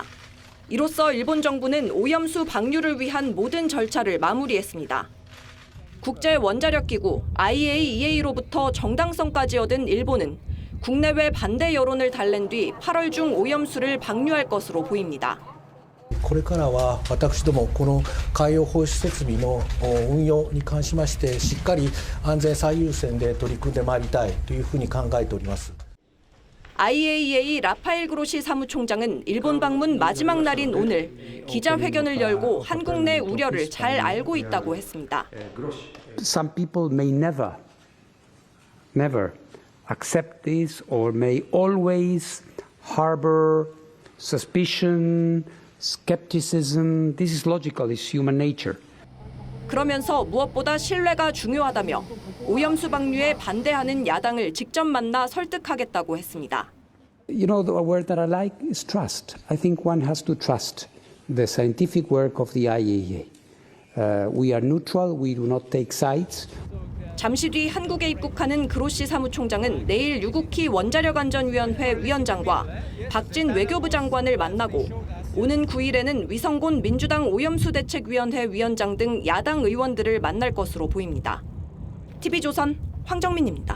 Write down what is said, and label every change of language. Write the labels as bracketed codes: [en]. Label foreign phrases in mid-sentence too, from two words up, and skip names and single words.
[ko] 이로써 일본 정부는 오염수 방류를 위한 모든 절차를 마무리했습니다. 국제원자력기구 IAEA로부터 정당성까지 얻은 일본은 국내외 반대 여론을 달랜 뒤 8월 중 오염수를 방류할 것으로 보입니다. [ja] これからは私どもこの海洋放出設備の運用に関しましてしっかり安全最優先で取り組んでまいりたいというふうに考えております。 [ko] IAEA 라파엘 그로시 사무총장은 일본 방문 마지막 날인 오늘 기자회견을 열고 한국 내 우려를 잘 알고 있다고 했습니다. [en] Some people may never accept this or may always harbor suspicion, skepticism. This is logical, it's human nature. [ko] 그러면서 무엇보다 신뢰가 중요하다며 오염수 방류에 반대하는 야당을 직접 만나 설득하겠다고 했습니다. [en] You know, the word that I like is trust. I think one has to trust the scientific work of the IAEA. We are neutral, we do not take sides. [ko] 잠시 뒤 한국에 입국하는 그로시 사무총장은 내일 유국희 원자력안전위원회 위원장과 박진 외교부 장관을 만나고 오는 9일에는 위성곤 민주당 오염수대책위원회 위원장 등 야당 의원들을 만날 것으로 보입니다. TV조선 황정민입니다.